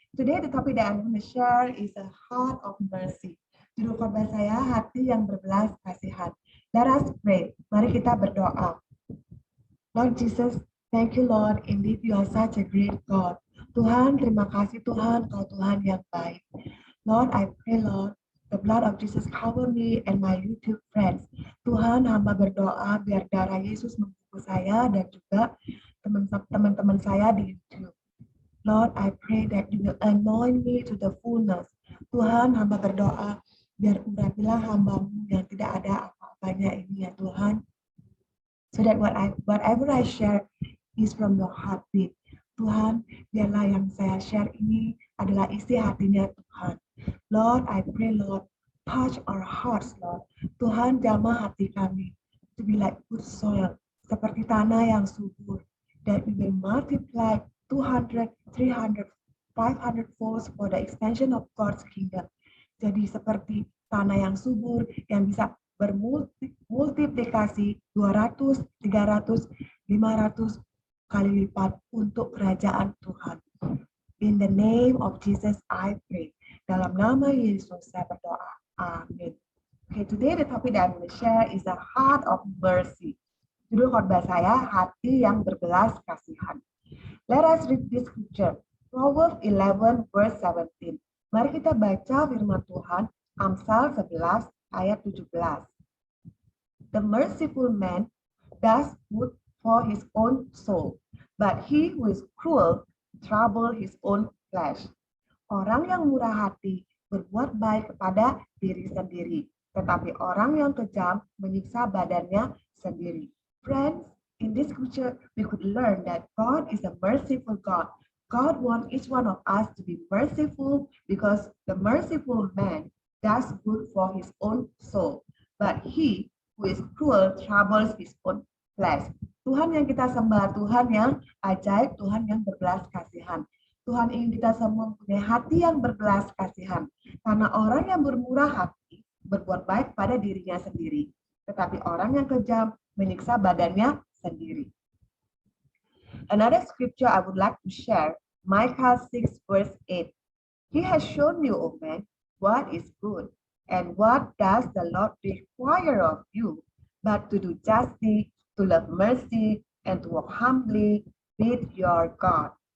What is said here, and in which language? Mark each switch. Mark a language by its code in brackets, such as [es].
[en] Today the topic that I'm going to share is a heart of mercy. [id] Judul khotbah saya hati yang berbelas kasihan. [en] Let us pray. [id] Mari kita berdoa. [en] Lord Jesus, thank you Lord. Indeed you are such a great God. [id] Tuhan, terima kasih Tuhan, Kau Tuhan yang baik. [en] Lord, I pray Lord, the blood of Jesus cover me and my YouTube friends. [id] Tuhan, hamba berdoa biar darah Yesus membungkus saya dan juga teman-teman saya di YouTube. [en] Lord, I pray that you will anoint me to the fullness. [id] Tuhan, hamba berdoa biar urapilah hambamu yang tidak ada apa-apanya ini ya Tuhan. [en] So that whatever I share is from your heartbeat. [id] Tuhan, biarlah yang saya share ini adalah isi hatinya Tuhan. [en] Lord, I pray, Lord, touch our hearts, Lord. [id] Tuhan, jamah hati kami [en] to be like good soil, [id] seperti tanah yang subur, [en] that we will multiply 200, 300, 500 folds for the expansion of God's kingdom. [id] Jadi seperti tanah yang subur yang bisa bermultiplikasi 200, 300, 500 kali lipat untuk kerajaan Tuhan. [en] In the name of Jesus I pray. [id] Dalam nama Yesus saya berdoa. Amin. [en] Okay, today the topic that I'm going to share is the heart of mercy. [id] Judul khotbah saya, hati yang berbelas kasihan. [en] Let us read this scripture. Proverbs 11 verse 17. [id] Mari kita baca firman Tuhan, Amsal 11 ayat 17. [en] The merciful man does good for his own soul, but he who is cruel trouble his own flesh. [id] Orang yang murah hati berbuat baik kepada diri sendiri, tetapi orang yang kejam menyiksa badannya sendiri. [en] Friends, in this scripture we could learn that God is a merciful God. God wants each one of us to be merciful because the merciful man does good for his own soul, but he who is cruel troubles his own flesh. [id] Tuhan yang kita sembah, Tuhan yang ajaib, Tuhan yang berbelas kasihan. Tuhan ingin kita semua mempunyai hati yang berbelas kasihan. Karena orang yang bermurah hati berbuat baik pada dirinya sendiri. Tetapi orang yang kejam menyiksa badannya sendiri. [en] Another scripture I would like to share, Micah 6 verse 8. He has shown you, O man, what is good, and what does the Lord require of you, but to do justly, to love mercy, and to walk humbly with your God.